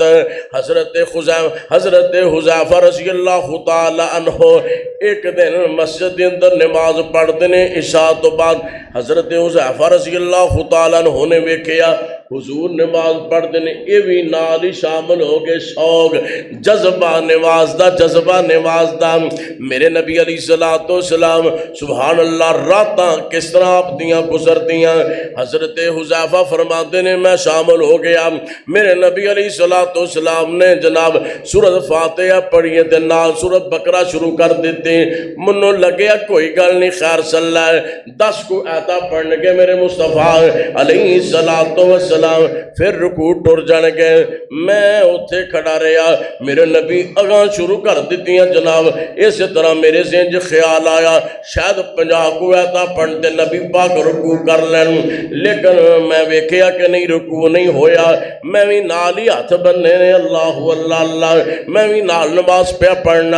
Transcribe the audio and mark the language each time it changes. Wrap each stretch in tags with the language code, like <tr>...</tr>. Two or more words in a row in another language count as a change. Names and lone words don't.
<pa>حضرت حذیفہ</pa> <ar>رضی اللہ تعالی عنہ</ar> <pa>ایک دن مسجد دے اندر نماز پڑھتے نے عشاء تو بعد، حضرت حذیفہ</pa> <ar>رضی اللہ تعالی عنہ</ar> <pa>نے ویکھیا حضور نماز پڑھتے ہیں، یہ بھی نال ہی شامل ہو گئے، شوق جذبہ نماز دا، جذبہ نماز دا۔ میرے نبی</pa> <ar>علیہ الصلوۃ والسلام</ar> <pa>سبحان اللہ راتاں کس طرح آپ دیاں گزردیاں۔ حضرت حذیفہ فرماتے ہیں میں شامل ہو گیا، میرے نبی</pa> <ar>علیہ الصلوۃ والسلام</ar> <pa>نے جناب سورۃ فاتحہ پڑھی تے نال سورۃ بقرہ شروع کر دیتے۔ منوں لگیا کوئی گل نہیں، خیر صلی اللہ 10 کو آیتاں پڑھن گے میرے مصطفیٰ</pa> <ar>علیہ الصلوۃ والسلام،</ar> <pa>پھر رکوع ٹر جان گے، میں اتھے کھڑا رہا، میرے نبی اگاں شروع کر دیتیاں جناب۔ اسی طرح میرے ذہن چ خیال آیا شاید 50 کو آیتاں پڑھتے نبی پاک رکوع کر لین، لیکن میں ویکھیا کہ نہیں رکوع نہیں ہویا، میں بھی نال ہی ہاتھ بننے نے اللہ اللہ اللہ، میں بھی نال نماز پہ پڑھنا۔</pa>